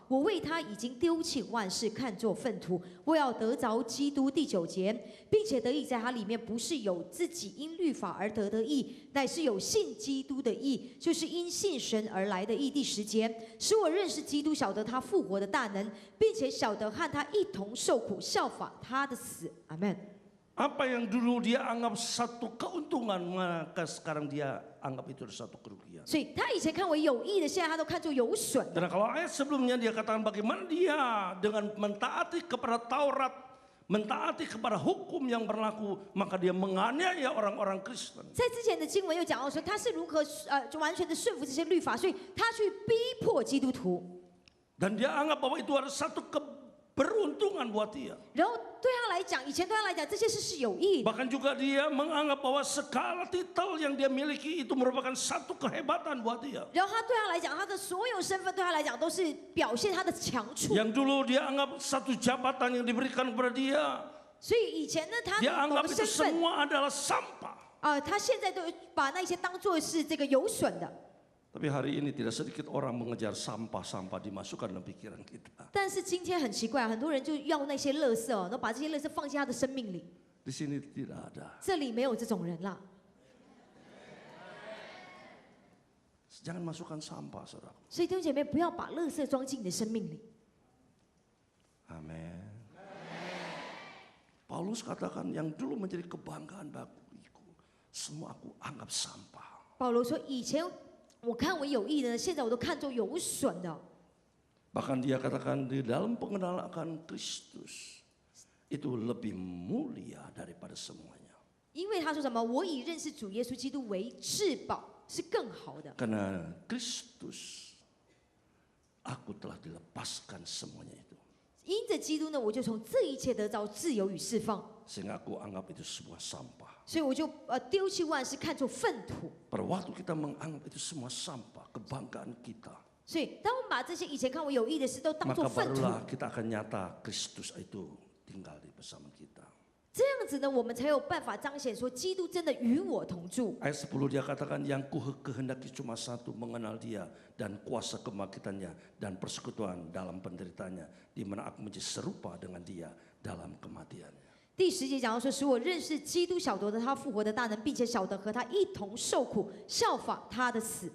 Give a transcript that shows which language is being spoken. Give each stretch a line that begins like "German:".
Chinese: 我为他已经丢弃万事，看作粪土。我要得着基督第9节，并且得以在他里面，不是有自己因律法而得的义，乃是有信基督的义，就是因信神而来的义。第10节，使我认识基督，晓得他复活的大能，并且晓得和他一同受苦，效法他的死。阿门。
Indonesian: Apa yang dulu dia anggap satu keuntungan, maka sekarang dia anggap itu satu kerugian.
Chinese: 所以他以前看为有益的，现在他都看作有损的。
Indonesian: Dan kalau ayat sebelumnya dia katakan bagaimana dia dengan mentaati kepada Taurat, mentaati kepada hukum yang berlaku, maka dia menganiaya orang-orang Kristen.
Chinese: 在之前的经文又讲到说，他是如何就完全的顺服这些律法，所以他去逼迫基督徒。
Indonesian: Dan dia anggap bahwa itu adalah satu keberuntungan buat dia.
Chinese: 然后对他来讲，以前对他来讲，这些事是有益的。
Indonesian: Bahkan juga dia menganggap bahwa segala titel yang dia miliki itu merupakan satu kehebatan buat dia.
Chinese: 然后他对他来讲，他的所有身份对他来讲都是表现他的强处。
Indonesian: Yang dulu dia anggap satu jabatan yang diberikan kepada dia,
Chinese: 所以以前呢，他
Indonesian: dia
Chinese: 的某
Indonesian: anggap
Chinese: 个
Indonesian: itu
Chinese: 身份
Indonesian: semua adalah sampah.
Chinese: 他现在都把那些当做是这个有损的。
Indonesian: Tapi hari ini tidak sedikit orang mengejar sampah-sampah dimasukkan dalam pikiran kita.
Chinese: 但是今天很奇怪，很多人就要那些垃圾哦，都把这些垃圾放进他的生命里。
Indonesian: Di sini tidak ada.
Chinese: 这里没有这种人啦。
Indonesian: Jangan masukkan sampah, saudara.
Chinese: 所以弟兄姐妹，不要把垃圾装进你的生命里。
Indonesian: Amin. Paulus katakan yang dulu menjadi kebanggaan bagiku, semua aku anggap sampah.
Chinese: 保罗说：“以前我看为有益的，现在我都看作有损的。”
Indonesian: Bahkan dia katakan di dalam pengenalan akan Kristus itu lebih mulia daripada semuanya.
Chinese: 因为他说什么？我以认识主耶稣基督为至宝，是更好的。
Indonesian: Karena Kristus, aku telah dilepaskan semuanya itu.
Chinese: 因着基督呢，我就从这一切得着自由与释放，
Indonesian: Sehingga aku anggap itu sebuah sampah.
Chinese: 所以我就丢弃万事，看作粪土。
Indonesian: Pada waktu kita menganggap itu semua sampah, kebanggaan kita,
Chinese: 所以，当我们把这些以前看为有益的事都当
Indonesian: maka
Chinese: 作粪土，
Indonesian: barulah kita akan nyata Kristus itu tinggal di bersama kita.
Chinese: 这样子呢，我们才有办法彰显说，基督真的与我同住。
Indonesian: Ayat 10 dia katakan yang ku kehendaki cuma satu, mengenal dia dan kuasa kebangkitannya dan persekutuan dalam penderitaannya, di mana aku menjadi serupa dengan dia dalam kematiannya.
Chinese: 第10节讲到说，使我认识基督，晓得他复活的大能，并且晓得和他一同受苦，效法他的死。